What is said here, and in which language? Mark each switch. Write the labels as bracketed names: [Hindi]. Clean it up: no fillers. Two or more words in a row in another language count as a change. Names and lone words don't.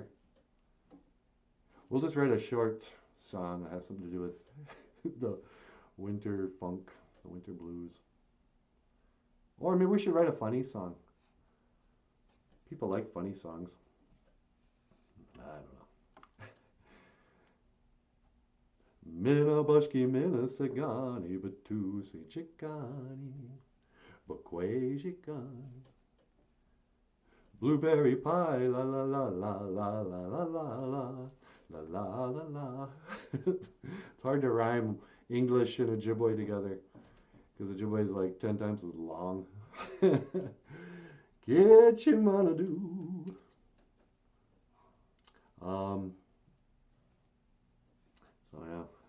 [English] We'll just write a short song that has something to do with the winter funk, the winter blues. Or maybe we should write a funny song. People like funny songs. I don't know. [Ojibwa] Mina bashki mina sagani batu si chikani bakwe chikani [English] blueberry pie [Ojibwa] la la la la la la la la la la la la. [English] It's hard to rhyme English and Ojibwe together because Ojibwe is like 10 times as long. Get your mana do. So yeah.